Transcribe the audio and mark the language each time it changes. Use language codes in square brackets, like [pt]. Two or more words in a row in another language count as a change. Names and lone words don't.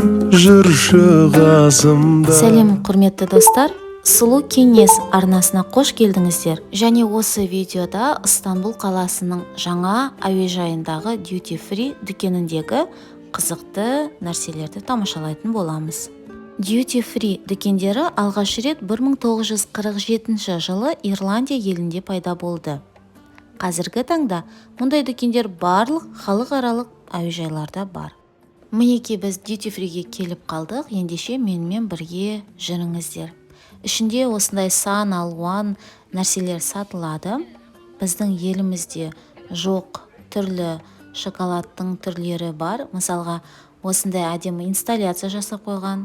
[kk] жүрші қасымда. Сәлем құрметті достар, сұлу кеңес арнасына қош келдіңіздер. Және осы видеода Истанбул қаласының жаңа әуежайындағы [en] duty free [kk] дүкеніндегі қызықты нәрселерді тамашалайтын боламыз. [en] Duty free [kk] дүкендері алғаш рет 1947 жылы Ирландия елінде пайда болды. Қазіргі таңда мұндай дүкендер барлық халықаралық әуежайларда бар. Мінекей біз [en] duty freeге [kk] келіп қалдық, ендеше менімен бірге жүріңіздер. Ішінде осындай сан алуан нәрселер сатылады. Біздің елімізде жоқ түрлі шоколадтың түрлері бар. Мысалға, осындай әдемі инсталляция жасап қойған.